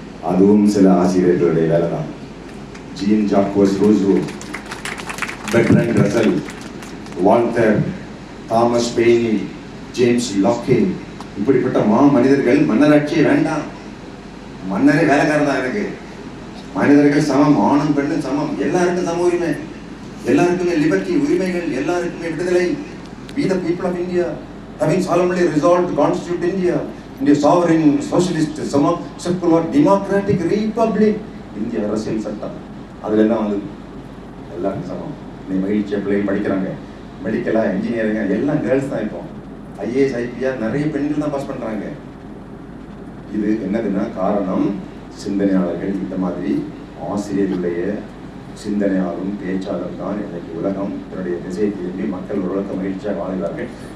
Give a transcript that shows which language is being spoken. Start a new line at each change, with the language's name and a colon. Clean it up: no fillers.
Tamil: அதுவும் சில ஆசிரியர்களுடைய வேலை தான். Gene ஜாக்கோஸ் Rousseau, Bertrand Russell, Walter, Thomas பெய்னி, James லாக்கே, இப்படிப்பட்ட மனிதர்கள் மன்னராட்சியே வேண்டாம், மன்னரே வேலைக்காரன் தான் எனக்கு, மனிதர்கள் சமம், ஆணும் பெண்ணும் சமம், எல்லாருக்கும் சம உரிமை, எல்லாருக்குமே லிபர்ட்டி உரிமைகள், எல்லாருக்குமே விடுதலை.
English: We the people of India having solemnly resolved to constitute India into a sovereign socialist secular democratic republic.
Tamil: இந்திய அரசியல் சட்டம் அதுல என்ன வந்து எல்லாருக்கும் சமம். நீ மகிழ்ச்சியா பிள்ளைகள் படிக்கிறாங்க, மெடிக்கலா இன்ஜினியரிங்கா எல்லாம் கேர்ள்ஸ் தான். இப்போ IAS IPS நிறைய பெண்கள் தான் பாஸ் பண்றாங்க. இது என்னதுன்னா காரணம் சிந்தனையாளர்கள், இந்த மாதிரி ஆசிரியர்களுடைய சிந்தனையாலும் பேச்சாளர் தான் இன்னைக்கு உலகம் தன்னுடைய திசையை திரும்பி மக்கள் ஓரளவுக்கு மகிழ்ச்சியாக வாழ்கிறார்கள்.